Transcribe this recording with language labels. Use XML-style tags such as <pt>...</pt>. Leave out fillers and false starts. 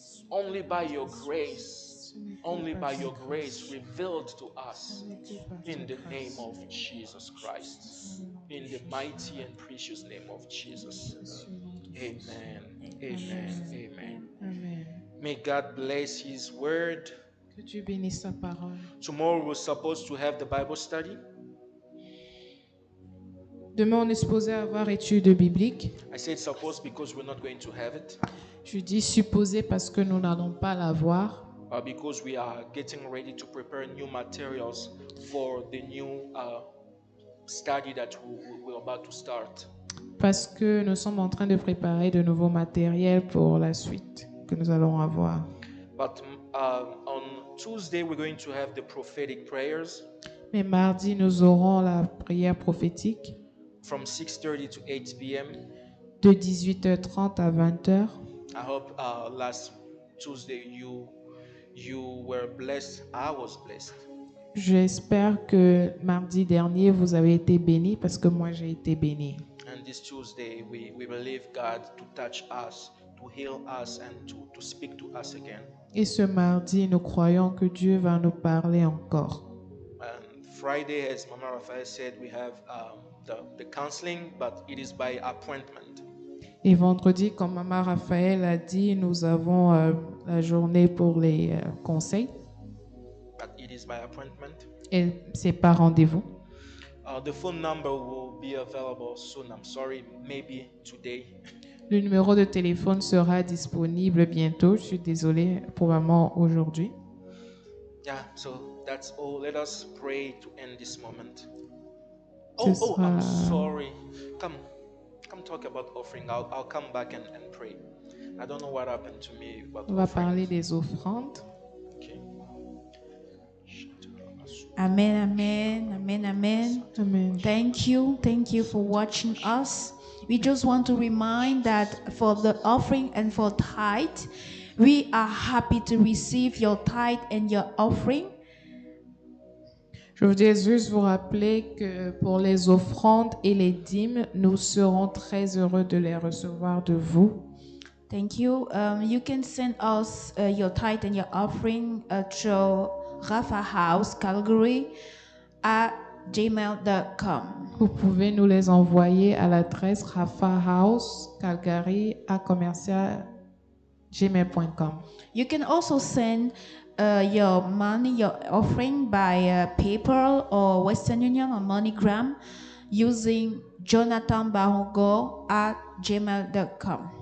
<en>Only by your grace. Only by your grace revealed to us in the name of Jesus Christ. In the mighty and precious name of Jesus. Amen. Amen. Amen. Amen. May God bless His word.</en> <fr>Que Dieu bénisse sa parole.</fr> <en>Tomorrow we're supposed to have the Bible study.</en> <fr>Demain, on est supposé avoir étude biblique.</fr> <en>I said supposed because we're not going to have it,</en> <fr>Je dis supposé parce que nous n'allons pas l'avoir.</fr> <en>because we are getting ready to prepare new materials for the new study that we're about to start.</en> <fr>Parce que nous sommes en train de préparer de nouveaux matériels pour la suite que nous allons avoir.</fr> <en>But on Tuesday we're going to have the prophetic prayers</en> <fr>Mais mardi, nous aurons la prière prophétique</fr> <en>from 6:30 to 8 p.m.</en> <fr>de 18h30 à 20h.</fr> <en>I hope last Tuesday you were blessed. I was blessed.</en> <fr>J'espère que mardi dernier, vous avez été bénis parce que moi, j'ai été béni.</fr> <en>And this Tuesday we believe God to touch us, to heal us, and to speak to us again.</en> <fr>Et ce mardi, nous croyons que Dieu va nous parler encore.</fr> <en>And Friday, as Mama Raphael said, we have the counseling, but it is by appointment.</en> <fr>Et vendredi, comme Maman Raphaël a dit, nous avons la journée pour les conseils.</fr> <en>But it is by appointment.</en> <fr>Et c'est par rendez-vous.</fr> <en>The phone number will be available soon. I'm sorry, maybe today.</en> <fr>Le numéro de téléphone sera disponible bientôt. Je suis désolée, probablement aujourd'hui.</fr> <en>Yeah, so that's all. Let us pray to end this moment.</en> <fr>Ce</fr> <en>I'm</en> <fr>sera-</fr> <en>sorry. Come talk about offering. I'll come back and pray. I don't know what happened to me, but</en> <fr>On va parler des offrandes.</fr> <en>Okay. Amen, amen, amen, amen. Amen. Thank you for watching us. We just want to remind that for the offering and for tithe, we are happy to receive your tithe and your offering.</en> <fr>Je voudrais juste vous rappeler que pour les offrandes et les dîmes, nous serons très heureux de les recevoir de vous.</fr> <en>Thank you. You can send us your tithe and your offering through Rafa House, Calgary, at gmail.com.</en> <fr>Vous pouvez nous les envoyer à l'adresse rafahousecalgary@gmail.com.</fr> <en>You can also send your money, your offering by PayPal or Western Union or MoneyGram using jonathanbarongo@gmail.com.</en>